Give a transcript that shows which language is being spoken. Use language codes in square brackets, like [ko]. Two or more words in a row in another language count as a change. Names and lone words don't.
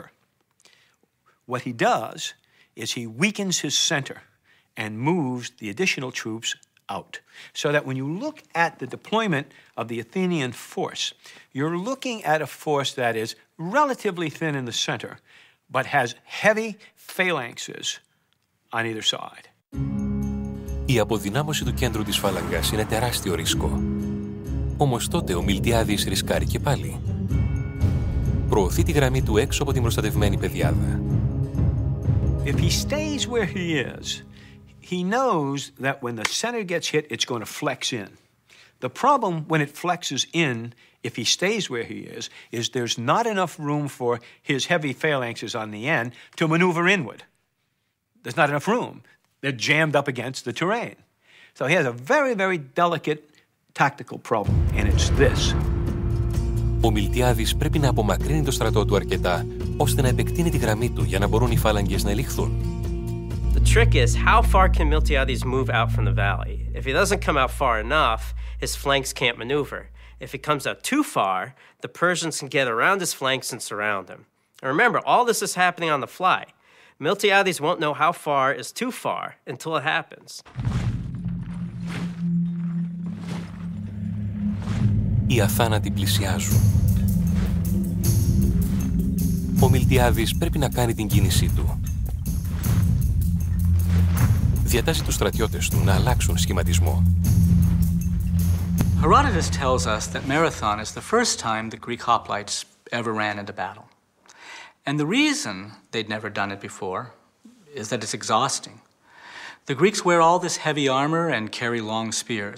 [en] What he does is he weakens his center and moves the additional troops out. So that when you look at the deployment of the Athenian force, you're looking at a force that is relatively thin in the center, but has heavy phalanxes on either side. [el] Η αποδυνάμωση του κέντρου της φάλαγγας είναι τεράστιο ρίσκο. Όμως τότε ο Μιλτιάδης ρισκάρει και πάλι. Προωθεί τη γραμμή του έξω από την προστατευμένη πεδιάδα. [en] If he stays where he is, he knows that when the center gets hit, it's going to flex in. The problem when it flexes in, if he stays where he is there's not enough room for his heavy phalanxes on the end to maneuver inward. There's not enough room. They're jammed up against the terrain. So he has a very, very delicate tactical problem, and it's this. [el] Ο Μιλτιάδης πρέπει να απομακρύνει το στρατό του αρκετά, ώστε να επεκτείνει τη γραμμή του για να μπορούν οι φάλαγγες να ελιχθούν. [en] The trick is, how far can Miltiades move out from the valley? If he doesn't come out far enough, his flanks can't maneuver. If he comes out too far, the Persians can get around his flanks and surround him. And remember, all this is happening on the fly. Miltiades won't know how far is too far until it happens. [el] Οι αθάνατοι πλησιάζουν. Ο Μιλτιάδης πρέπει να κάνει την κίνησή του. Διατάζει τους στρατιώτες του να αλλάξουν σχηματισμό. [en] Herodotus tells us that Marathon is the first time the Greek hoplites ever ran into battle. And the reason they'd never done it before is that it's exhausting. The Greeks wear all this heavy armor and carry long spears.